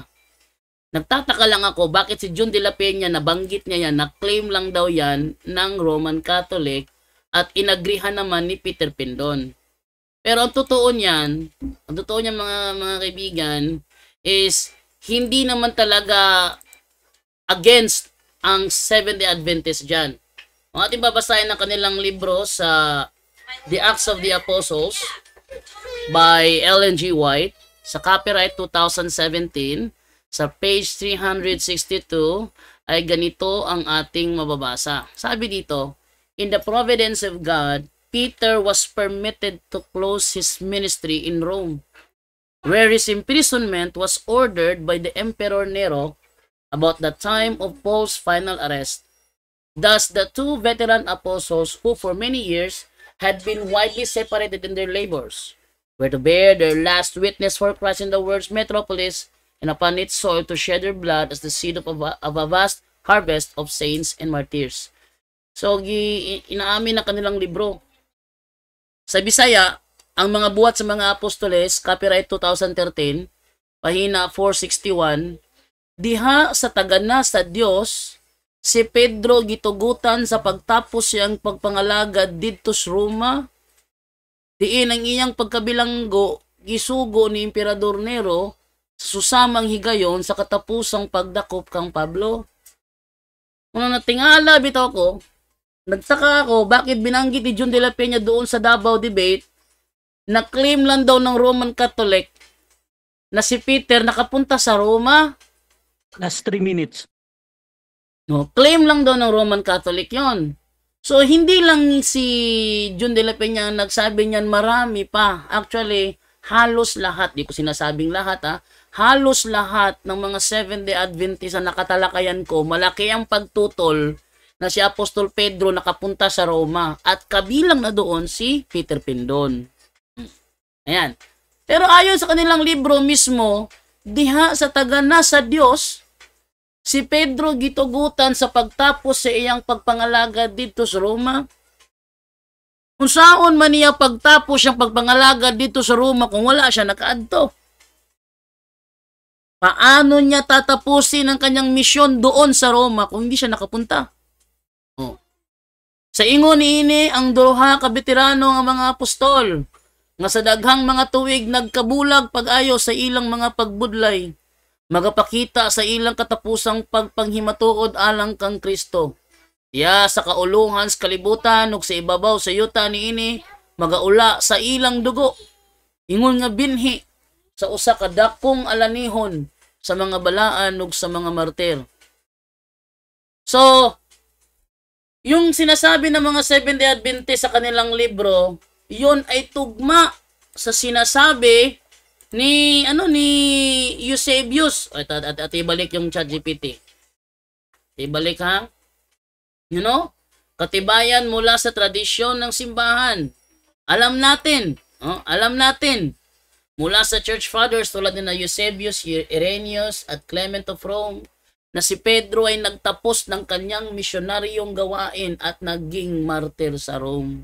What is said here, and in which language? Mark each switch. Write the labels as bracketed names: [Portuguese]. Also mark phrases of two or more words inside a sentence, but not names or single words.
[Filipino] Nagtataka lang ako bakit si Jun de la Peña nabanggit niya yan, na-claim lang daw yan ng Roman Catholic at inagrihan naman ni Peter Pindon. Pero ang totoo niyan mga kaibigan is hindi naman talaga against ang Seventh-day Adventist diyan. Kung ating babasahin ang kanilang libro sa The Acts of the Apostles by Ellen G. White sa copyright 2017 sa page 362 ay ganito ang ating mababasa. Sabi dito, [English] in the providence of God, Peter was permitted to close his ministry in Rome, where his imprisonment was ordered by the Emperor Nero about the time of Paul's final arrest. Thus, the two veteran apostles who for many years had been widely separated in their labors were to bear their last witness for Christ in the world's metropolis and upon its soil to shed their blood as the seed of a vast harvest of saints and martyrs. [Cebuano] So, [Filipino] inaamin na kanilang libro. [Cebuano] Sa Bisaya, ang mga buhat sa mga apostoles, copyright 2013, pahina 461, diha sa tagana sa Dios, si Pedro gitugutan sa pagtapos siyang pagpangalagad didto sa Roma. Diin ang iyang pagkabilanggo gisugo ni Emperador Nero sa susamang higayon sa katapusang pagdakop kang Pablo. Kung natingala bitaw ko, [Filipino] nagtaka ako bakit binanggit ni John de la Peña doon sa Davao debate na claim lang daw ng Roman Catholic na si Peter nakapunta sa Roma. [English] Last 3 minutes. [Filipino] No, claim lang daw ng Roman Catholic yon. So, hindi lang si John de la Peña ang nagsabi niyan, marami pa. Actually, halos lahat, di ko sinasabing lahat halos lahat ng mga Seventh-day Adventist na nakatalakayan ko, malaki ang pagtutol na si Apostol Pedro nakapunta sa Roma at kabilang na doon si Peter Pindon. Ayan. Pero ayon sa kanilang libro mismo, [Cebuano] diha sa tagana sa Dios, si Pedro gitugutan sa pagtapos sa iyang pagpangalagad dito sa Roma. Kung saan man niya pagtapos siyang pagpangalagad dito sa Roma kung wala siya nakaadto? [Filipino] Paano niya tatapusin ang kanyang misyon doon sa Roma kung hindi siya nakapunta? [Cebuano] Sa ingon niini ang duha ka veterano nga mga apostol nga sa daghang mga tuig nagkabulag pag-ayo sa ilang mga pagbudlay, magapakita sa ilang katapusang pagpanghimatuod alang kang Kristo. Ya sa kauluhan sa kalibutan ug sa ibabaw sa yuta niini magaula sa ilang dugo. Ingon nga binhi sa usa ka dakong alanihon sa mga balaan ug sa mga martir. [Filipino] So, yung sinasabi ng mga Seventh-day Adventist sa kanilang libro, yun ay tugma sa sinasabi ni Eusebius. At ibalik yung ChatGPT. Ibalik ha. [English] You know? [Filipino] Katibayan mula sa tradisyon ng simbahan. Alam natin mula sa [English] church fathers [Filipino] tulad ni Eusebius, Irenaeus at Clement of Rome na si Pedro ay nagtapos ng kanyang misyonaryong gawain at naging martir sa Rome.